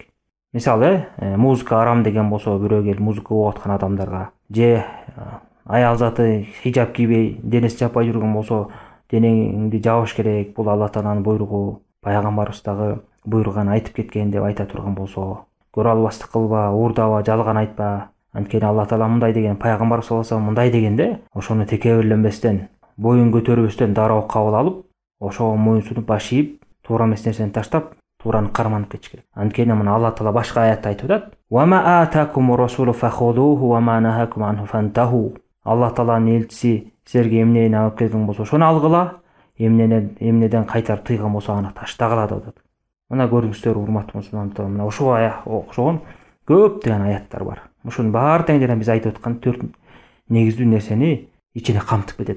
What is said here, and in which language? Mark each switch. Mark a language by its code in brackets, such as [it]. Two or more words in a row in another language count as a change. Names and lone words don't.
[ky] Мисалы, музыка арам деген болсо, бирөө келип музыка угуп аткан адамдарга, же аял заты хижаб кийбей, денеси жаппай жүргөн болсо, денеңди жабыш керек, бул Алла Тааланын буйругу, пайгамбарыбыз дагы буйруган айтып кеткен деп айта турган болсо, көрө албастык кылба, уурдаба, жалган айтпа. Анткени Алла Таала мындай деген, пайгамбар [ar] صلى الله عليه [ky] мындай дегенде, ошону текебирленбестен, боюн көтөрбөстөн дароо кабыл алып, ошого моюнсунуп баш ийип, туура эмес нерсени таштап, туураны карманып кетиш керек. Анткени мына Алла Таала башка аятта айтып атат: [ar] "وما آتاكم الرسول فخذوه وما نهاكم عنه فانتهوا." [ky] Алла Тааланын элчиси силерге эмнени алып келген болсо, ошону алгыла, эмнеден кайтарып тыйган болсо, аны таштагыла деп атат. Мына көрүңүздөр, урматтуу мусулмандар, мына ушул окшогон көптөгөн аяттар бар. Ушунун баары тең жана биз айтып аткан 4 негиздүү нерсени ичине камтып кетет.